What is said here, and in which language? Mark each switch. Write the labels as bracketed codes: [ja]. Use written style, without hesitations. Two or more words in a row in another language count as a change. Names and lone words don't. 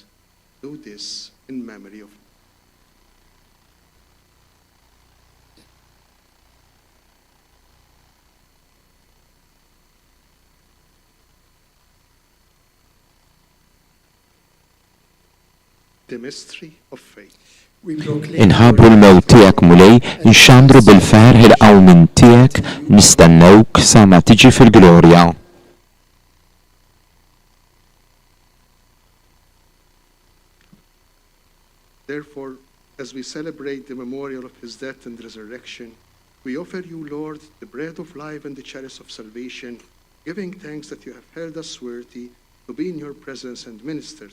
[en] Do this in memory of me." The mystery of faith. [mt] Inħabru l-mewt tiegħek mulej, nxandru bil-ferħ il-qawmin tiegħek, nistennewk sa ma tiġi fil-glorja. [en] Therefore, as we celebrate the memorial of his death and resurrection, we offer you, Lord, the bread of life and the chalice of salvation, giving thanks that you have held us worthy to be in your presence and ministered.